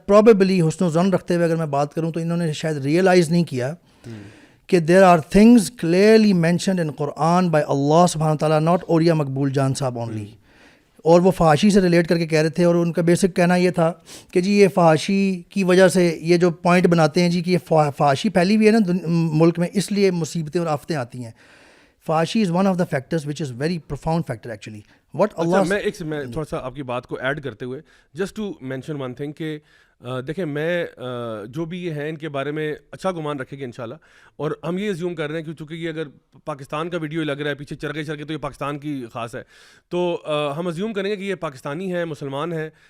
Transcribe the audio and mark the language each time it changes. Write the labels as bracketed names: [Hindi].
[Urdu] Probably حسن و ظن رکھتے ہوئے اگر میں بات کروں تو انہوں نے شاید ریئلائز نہیں کیا کہ [English] There are things clearly mentioned in Quran by Allah سبحانہ تعالیٰ, not Orya Maqbool Jan sahab only. [Urdu] اور وہ فحاشی سے ریلیٹ کر کے کہہ رہے تھے, اور ان کا بیسک کہنا یہ تھا کہ جی یہ فحاشی کی وجہ سے یہ جو پوائنٹ بناتے ہیں جی کہ یہ فحاشی پھیلی ہوئی ہے نا ملک میں, اس لیے مصیبتیں اور آفتیں آتی ہیں. [English] فحاشی is one of the factors which is very profound factor actually. What اللہ [Urdu] میں تھوڑا سا آپ کی بات کو ایڈ کرتے ہوئے [English] just to mention one thing [Urdu] کہ دیکھیں میں جو بھی یہ ہیں ان کے بارے میں اچھا گمان رکھیں گے انشاءاللہ, اور ہم یہ ازیوم کر رہے ہیں کہ چونکہ یہ اگر پاکستان کا ویڈیو لگ رہا ہے پیچھے چرگے تو یہ پاکستان کی خاص ہے, تو ہم ازیوم کریں گے کہ یہ پاکستانی ہے, مسلمان ہے.